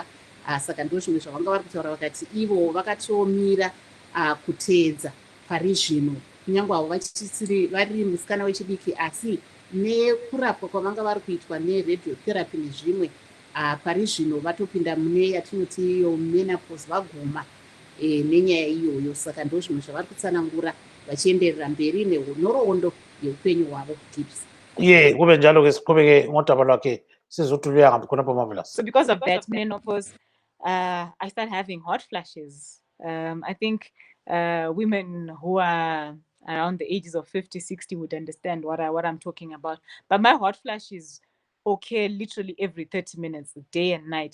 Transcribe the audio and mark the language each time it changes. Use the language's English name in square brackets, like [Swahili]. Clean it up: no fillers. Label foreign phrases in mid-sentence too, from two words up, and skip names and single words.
[Shona] Saka ndo zvimwe zvavanga vari kutaura vakati ivo vakatiomira kuteedza pari zvino, kunyange avo vachisiri vari musikana wechidiki, asi nekurapwa kwavanga vari kuitwa neradiotherapy nezvimwe pari zvino vatopinda mune yatinoti iyo menopause, vaguma nenyaya iyoyo. Saka ndo zvimwe zvavari kutsanangura vachienderera mberi nenhoroondo yeupenyu hwavo tips. [North Ndebele] Kube njalo-ke siqhubeke ngodaba lwakhe sizothi luya ngaphi khonapho Marvelous. [English] So because of that menopause, I started having hot flashes. I think women who are around the ages of 50, 60 would understand what I'm talking about. But my hot flashes occur literally every 30 minutes, day and night.